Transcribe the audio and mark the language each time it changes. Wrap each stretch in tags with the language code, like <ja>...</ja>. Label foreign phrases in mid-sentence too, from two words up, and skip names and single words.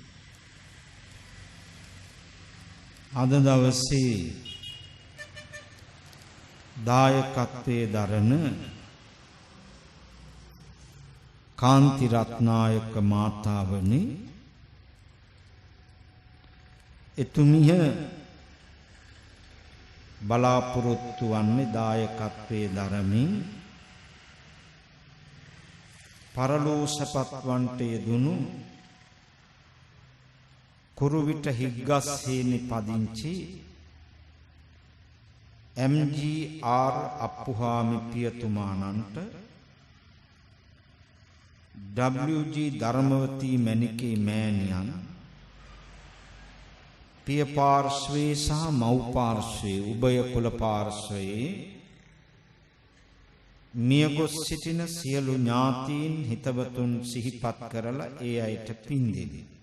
<si>අද දවසේ දායකත්වයේ දරන කාන්ති රත්නායක මාතාවනි එතුමිය බලාපොරොත්තු වන්නේ දායකත්වයේ දරමින් පරලෝසපත් වන්ට යෙදුණු කුරුවිට හිග්ගස් හේනි පදිංචි MGR අප්පුහාමි පියතුමාණන්ට WG ධර්මවතී මණිකේ මෑණියන් පිය පාර්ශ්වයේ සහ මව් පාර්ශ්වයේ උභය කුල පාර්ශ්වයේ මියගොස් සිටින සියලු ඥාතීන් හිතවතුන් සිහිපත් කරලා ඒ අයට පින් දෙමි.</si>